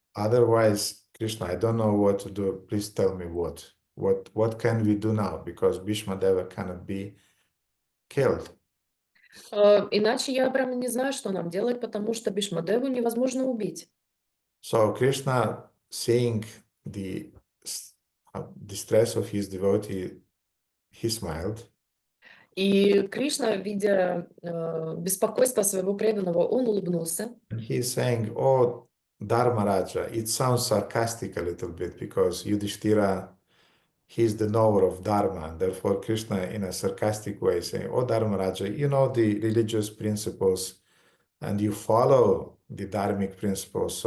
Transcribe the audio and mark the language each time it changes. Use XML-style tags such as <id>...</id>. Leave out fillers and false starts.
<en>Otherwise, Krishna, I don't know what to do. Please tell me what. What can we do now? Because Bhīṣmadeva cannot be killed.</en> <ru>Иначе я прямо не знаю, что нам делать, потому что Бhīṣmadevу невозможно убить.</ru> <en>So Krishna, seeing the distress of his devotee, he smiled.</en> <ru>И Кришна, видя беспокойство своего преданного, он улыбнулся.</ru> <en>And he's saying, oh, Dharmaraja, it sounds sarcastic a little bit because Yudhishthira, he's the knower of Dharma. And therefore, Krishna, in a sarcastic way, saying, oh, Dharmaraja, you know the religious principles and you follow the dharmic principles.</en>